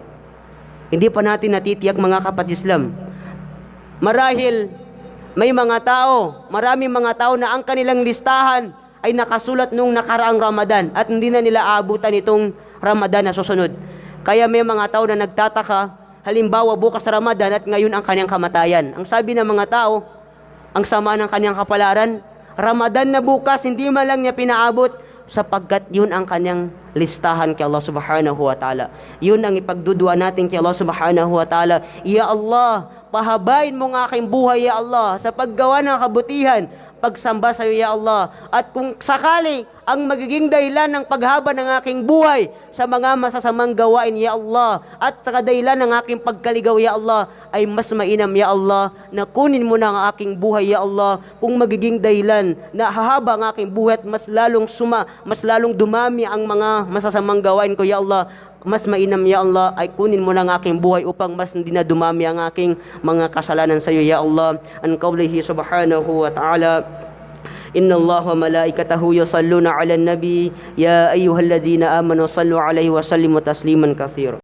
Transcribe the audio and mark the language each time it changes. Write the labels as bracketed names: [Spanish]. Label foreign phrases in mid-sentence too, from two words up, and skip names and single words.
[Filipino] Hindi pa natin natitiyak mga kapatid Islam. Marahil may mga tao, maraming mga tao na ang kanilang listahan ay nakasulat nung nakaraang Ramadan at hindi na nila aabutan itong Ramadan na susunod. Kaya may mga tao na nagtataka, halimbawa bukas Ramadan at ngayon ang kanyang kamatayan. Ang sabi ng mga tao, ang sama ng kanyang kapalaran, Ramadan na bukas, hindi man lang niya pinaabot, sapagkat yun ang kanyang listahan kay Allah [Arabic] سبحانه وتعالى. [Filipino] Yun ang ipagdudua natin kay Allah [Arabic] سبحانه وتعالى. [Filipino] Ya Allah, pahabain mo ng aking buhay, ya Allah, sa paggawa ng kabutihan, pagsamba sa iyo, ya Allah. At kung sakali ang magiging dahilan ng paghaba ng aking buhay sa mga masasamang gawain, ya Allah, at sa dahilan ng aking pagkaligaw, ya Allah, ay mas mainam, ya Allah, na kunin mo na ang aking buhay, ya Allah. Kung magiging dahilan na hahaba ang aking buhay at mas lalong dumami ang mga masasamang gawain ko, ya Allah, mas mainam, ya Allah, ay kunin mo na ang aking buhay upang mas hindi na dumami ang aking mga kasalanan sa iyo, ya Allah. [Arabic] عن قوله سبحانه وتعالى إن الله وملائكته يصلون على النبي يا أيها الذين آمنوا صلوا عليه وسلموا تسليما كثيرا.